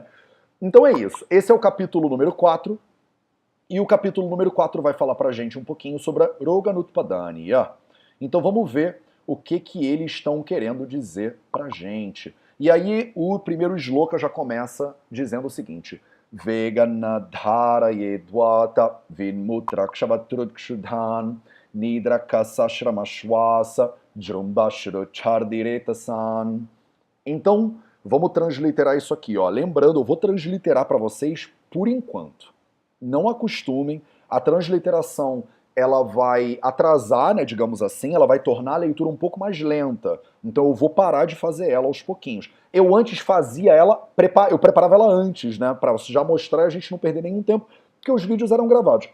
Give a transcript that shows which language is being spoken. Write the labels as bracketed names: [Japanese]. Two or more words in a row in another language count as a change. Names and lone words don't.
[Portuguese] Então é isso. Esse é o capítulo número 4. E o capítulo número 4 vai falar pra gente um pouquinho sobre a Roga Nutpadanya. Então vamos ver o que eles estão querendo dizer pra gente. E aí o primeiro shloka já começa dizendo o seguinte: [Sanskrit] वेगान्नधार येद्वात विण्मूत्रक्षवतृट्क्षुधान् निद्राकासश्रमश्वास जृम्भाश्रुछर्दिरेतसान्. [Portuguese] Então, vamos transliterar isso aqui, ó. Lembrando, eu vou transliterar para vocês por enquanto. Não acostumem, a transliteração ela vai atrasar, né, digamos assim, ela vai tornar a leitura um pouco mais lenta. Então eu vou parar de fazer ela aos pouquinhos. Eu antes fazia ela, eu preparava ela antes, né, para já mostrar e a gente não perder nenhum tempo, porque os vídeos eram gravados.